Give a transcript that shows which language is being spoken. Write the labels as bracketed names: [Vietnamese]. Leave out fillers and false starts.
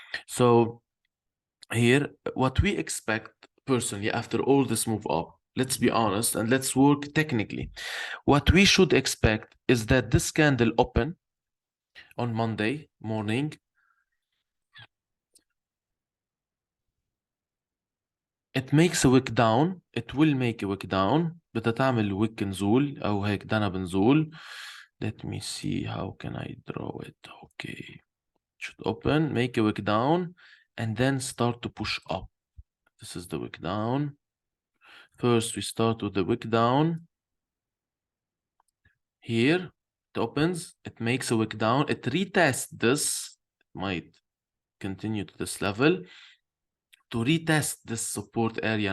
[English] So here what we expect personally after all this move up, let's be honest and let's work technically. What we should expect is that this candle open on Monday morning, it makes a wick down, it will make a wick down. [Arabic] بدها تعمل wick نزول أو هيك دنا بنزول. [English] Let me see how can I draw it. Okay, should open, make a wick down, and then start to push up. This is the wick down. First we start with the wick down. Here it opens, it makes a wick down, it retests this, it might continue to this level to retest this support area.